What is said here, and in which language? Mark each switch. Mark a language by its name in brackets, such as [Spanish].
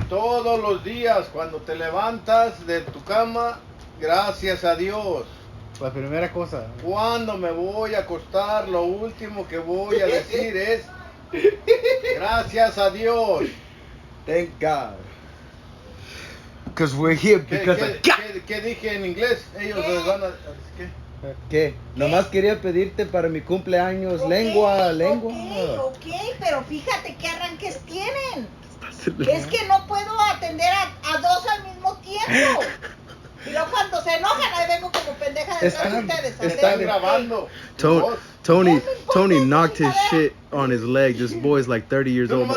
[Spanish] Todos los días, cuando te levantas de tu cama, gracias a Dios. La primera cosa. Cuando me voy a acostar, lo último que voy a decir es gracias a Dios. [English] Thank God. Because we're here because of God. [Spanish] ¿Qué dije en inglés? Ellos les van a... ¿Qué? Nomás quería pedirte para mi cumpleaños lengua. Ok, pero fíjate qué arranques tienen. Es que no puedo atender a dos al mismo tiempo. Y luego cuando se enojan, ahí vengo como pendeja detrás de ustedes. Están grabando. [English] Tony knocked his shit on his leg. This boy's like 30 years old.